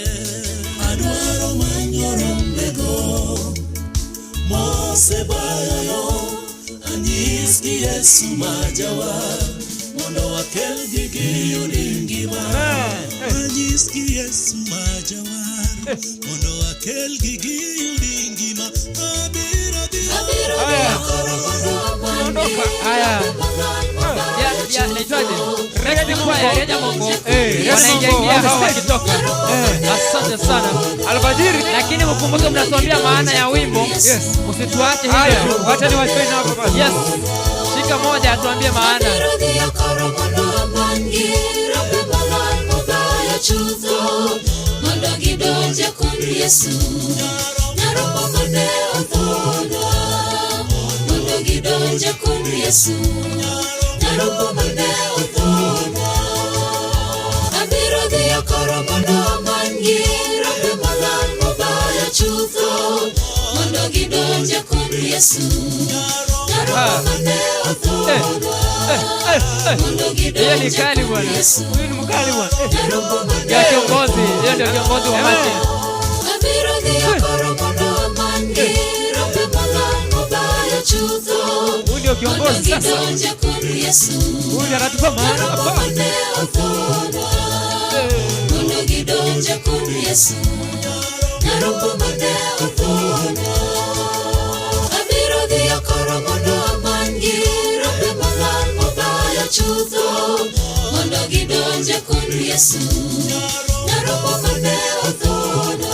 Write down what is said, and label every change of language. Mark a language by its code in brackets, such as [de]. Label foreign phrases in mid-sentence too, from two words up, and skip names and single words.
[luo] Adwaro manyo rombego mosebayo anyiski Yesu majawar mondo wakelgi giyudi ngima. Anyiski Yesu majawar mondo wakelgi giyudi ngima. [sw] Haya. Ya naitwaje? Ready kwaya Rianya Mongo. Wanaingia hawa wakitoka. Asante sana. Alfajiri. Lakini mkumbuke mnatuambia maana ya wimbo. Yes. Usituache hivyo. Wacha niwape hapo basi. Yes. Shika moja atuambie maana. [luo] Mondo gidonje kuom Yesu nyarombo mane othona mondo gidonje kuom Yesu nyarombo mane othona abiro dhio koro mondo mangi rombe molal mobaya chutho mondo gidonje kuom Yesu nyarombo mane othona mondo gidonje kuom Yesu nyarombo mane [sw] ya kiongozi, yeye ndio kiongozi wa mati. [luo] Abiro dhio koro mondo mangi rombe molal mobaya chutho [sw] ndio kiongozi sasa. [luo] Gidonje kuom Yesu [sw] Huyu anatupa maana hapa. [luo] Mondo gidonje kuom Yesu nyarombo mane othona abiro dhio koro mondo mangi rombe molal mobaya chutho mondo gidonje kuom Yesu nyarombo mane othona